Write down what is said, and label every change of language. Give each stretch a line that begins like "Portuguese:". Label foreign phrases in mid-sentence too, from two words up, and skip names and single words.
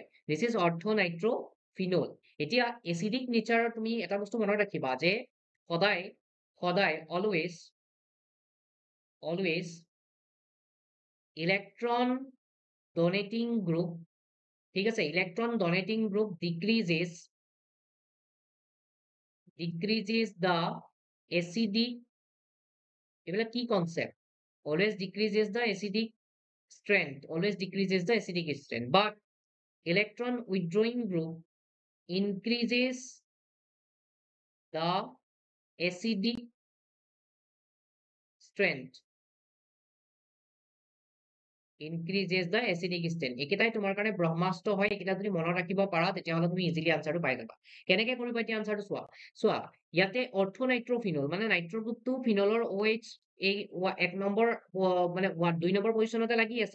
English: this is orthonitrophenol.
Assamese: এতিয়া এচিডিক নেচাৰৰ তুমি এটা বস্তু মনত ৰাখিবা যে সদায় সদায়
English: always electron donating group,
Assamese: ঠিক আছে,
English: electron donating group decreases the acidic,
Assamese: এইবিলাক কি কনসেপ্ট,
English: always decreases the acidic strength, but electron withdrawing group increases the acidic strength,
Assamese: একেটাই তোমাৰ কাৰণে ব্ৰহ্মাস্ত্ৰ হয়। এইকেইটা যদি মনত ৰাখিব পাৰা তেতিয়াহ'লে তুমি ইজিলি আনসাৰটো পাই যাবা। কেনেকে কৰিবা এতিয়া আনসাৰটো চোৱা। চোৱা, ইয়াতে অৰ্থনাইট্ৰফিনল মানে নাইট্ৰ গ্ৰুপটো ফিনলৰ OH এই 1 নম্বৰ মানে 2 নম্বৰ পজিশ্যনতে লাগি আছে।